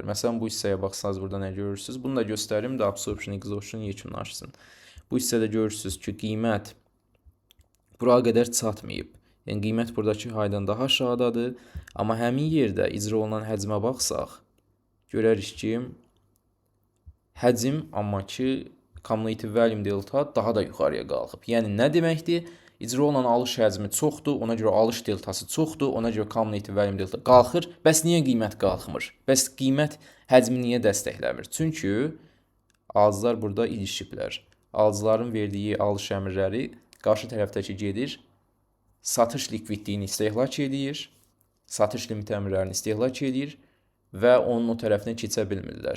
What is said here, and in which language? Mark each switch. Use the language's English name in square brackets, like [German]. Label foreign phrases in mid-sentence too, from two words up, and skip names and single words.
[Azerbaijani] Məsələn, bu hissəyə baxsanız burada nə görürsünüz? Bunu da göstərim də [English] absorption, exhaustion [Azerbaijani] yekunlaşsın. Bu hissədə görürsünüz ki, qiymət bura qədər çatmayıb. Yəni qiymət buradakı haydan daha aşağıdadır. Amma həmin yerdə icra olunan həcmə baxsaq, görərik ki, həcm amma ki, [English] cumulative volume delta [Azerbaijani] daha da yuxarıya qalxıb. Yəni nə deməkdir? İcra olunan alış həcmi çoxdur, ona görə alış deltası çoxdur, ona görə [English] cumulative volume delta [Azerbaijani] qalxır. Bəs niyə qiymət qalxmır? Bəs qiymət həcmi niyə dəstəkləmir? Çünki alıcılar burada ilişiblər. Alıcıların verdiyi alış əmrləri qarşı tərəfdəki gedir, satış likvidliyini istehlak edir, satış limit əmrlərini istehlak edir və onun o tərəfinə keçə bilmirlər.